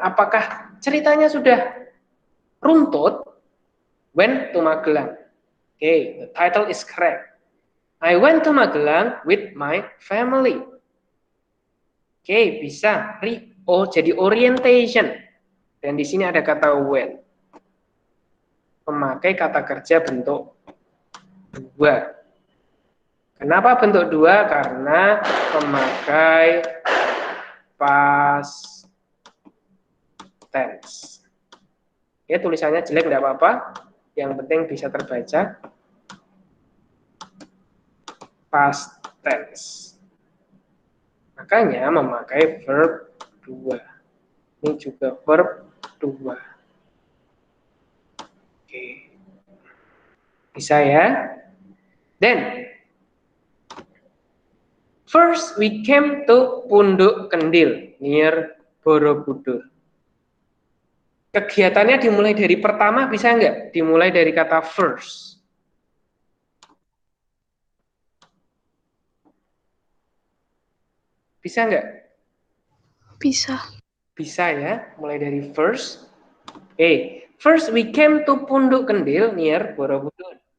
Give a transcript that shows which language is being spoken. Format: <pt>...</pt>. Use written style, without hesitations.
<id>Apakah ceritanya sudah runtut?</id> <en>Went to Magelang. Okay, the title is correct. I went to Magelang with my family.</en> <id>Okay, bisa. Jadi orientation. Dan di sini ada kata went. Memakai kata kerja bentuk 2. Kenapa bentuk 2? Karena memakai past tense. Ya, tulisannya jelek tidak apa-apa. Yang penting bisa terbaca. Past tense. Makanya memakai verb 2. Ini juga verb 2. Oke. Bisa ya?</id> <en>Then, first we came to Punduk Kendil, near Borobudur.</en> <id>Kegiatannya dimulai dari pertama, bisa nggak? Dimulai dari kata first. Bisa nggak? Bisa. Bisa ya, mulai dari first.</id> <en>First we came to Punduk Kendil, near Borobudur.</en>